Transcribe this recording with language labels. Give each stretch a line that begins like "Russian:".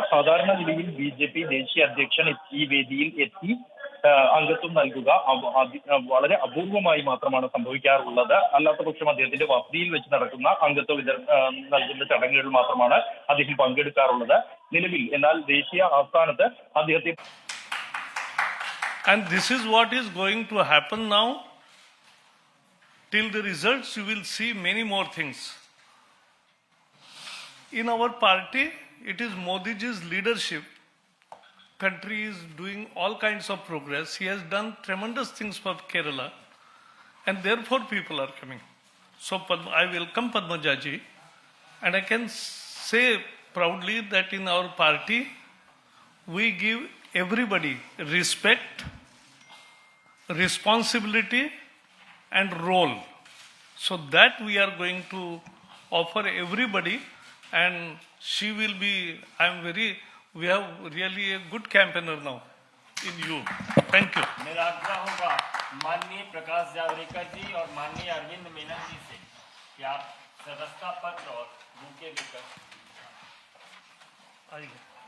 Malayalam: സാധാരണ നിലയിൽ ബി.ജെ.പി. ദേശീയ അധ്യക്ഷൻ ഈ വേദിയിൽ എത്തി അംഗത്വം നൽകുക വളരെ അപൂർവമായി മാത്രമാണ് സംഭവിക്കാറുള്ളത്. അല്ലാത്ത പക്ഷം അദ്ദേഹത്തിന്റെ വസതിയിൽ വെച്ച് നടക്കുന്ന അംഗത്വ നൽകുന്ന ചടങ്ങുകളിൽ മാത്രമാണ് അദ്ദേഹം പങ്കെടുക്കാറുള്ളത്. നിലവിൽ എന്നാൽ ദേശീയ ആസ്ഥാനത്ത് അദ്ദേഹത്തെ
English: And this is what is going to happen now. Till the results, you will see many more things. In our party, it is Modiji's leadership. Country is doing all kinds of progress. He has done tremendous things for Kerala, and therefore people are coming. So I welcome Padmajaji, and I can say proudly that in our party, we give everybody respect, responsibility and role. So that we are going to offer everybody, and she will be, we have really a good campaigner now in you. Thank you.
Hindi: मेरा आग्रह होगा माननीय प्रकाश जावड़ेकर जी और माननीय अरविंद मेनन जी से कि आप सदस्यता पत्र और बुके लेकर आइए.